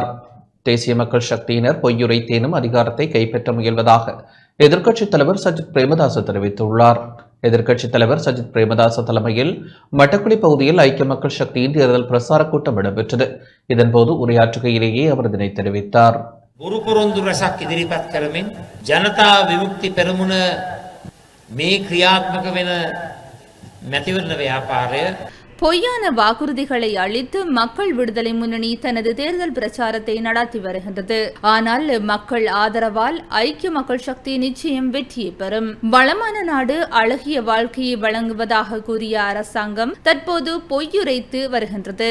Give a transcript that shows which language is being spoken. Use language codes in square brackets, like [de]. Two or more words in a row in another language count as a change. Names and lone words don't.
[ta] தேசிய மக்கள் சக்தியினர் பொய்யுரைத்தேனும் அதிகாரத்தை கைப்பற்ற முயல்வதாக எதிர்க்கட்சித் தலைவர் சஜித் பிரேமதாச தெரிவித்துள்ளார். எதிர்க்கட்சித் தலைவர் சஜித் பிரேமதாச தலைமையில் மட்டக்குடி பகுதியில் ஐக்கிய மக்கள் சக்தியின் தேர்தல் பிரசார கூட்டம் இடம்பெற்றது. இதன்போது உரையாற்றுகையிலேயே அவர் இதனை தெரிவித்தார். [si] බොරු පොරොන්දු රසක් ඉදිරිපත් කරමින් ජනතා විමුක්ති පෙරමුණ මේ ක්‍රියාත්මක වෙන මැතිවරණ ව්‍යාපාරය [ta] பொய்யான வாக்குறுதிகளை அளித்து மக்கள் விடுதலை முன்னணி தனது தேர்தல் பிரச்சாரத்தை நடத்தி வருகின்றது. ஆனால் மக்கள் ஆதரவால் ஐக்கிய மக்கள் சக்தி நிச்சயம் வெற்றியை பெறும். வளமான நாடு அழகிய வாழ்க்கையை வழங்குவதாக கூறிய அரசாங்கம் தற்போது பொய்யுரைத்து வருகின்றது.